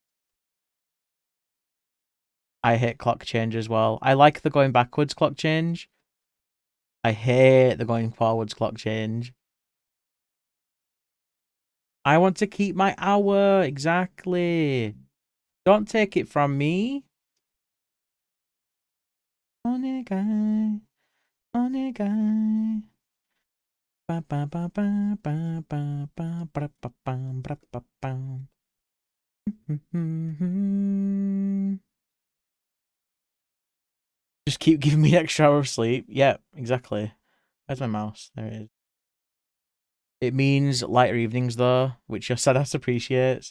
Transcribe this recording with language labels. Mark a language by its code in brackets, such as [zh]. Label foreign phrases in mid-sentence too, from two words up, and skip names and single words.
[en] I hate clock change as well. I like the going backwards clock change. I hate the going forwards clock change. I want to keep my hour. Exactly. Don't take it from me. Onegai. Onegai. Ba ba ba ba ba ba ba ba ba ba ba ba ba. Just keep giving me an extra hour of sleep. Yeah, exactly. Where's my mouse? There it is. It means lighter evenings though, which your Sadas appreciates.